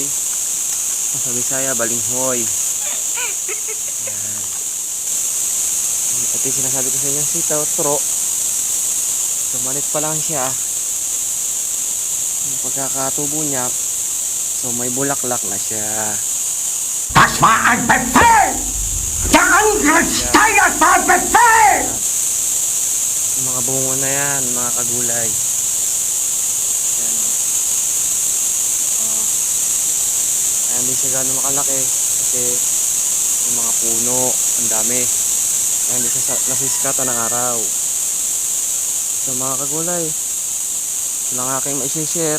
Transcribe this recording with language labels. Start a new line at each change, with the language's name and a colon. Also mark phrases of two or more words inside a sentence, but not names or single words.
Filipino: Sa Bisaya, balinghoy. Ayan. Ito yung sinasabi ko sa inyo, sitaw, turo. So, malit pa lang siya. Yung pagkakatubo niya, so may bulaklak na siya.
German: Das war ein Befehl! Der Angriffsteil war Befehl!
Filipino: Yung mga bungo na yan, mga kagulay. Yan. Kaya hindi siya gano'ng makalaki kasi yung mga puno, ang dami. Kaya hindi siya nasiskatan ng araw. So mga kagulay, ito lang aking ma-share.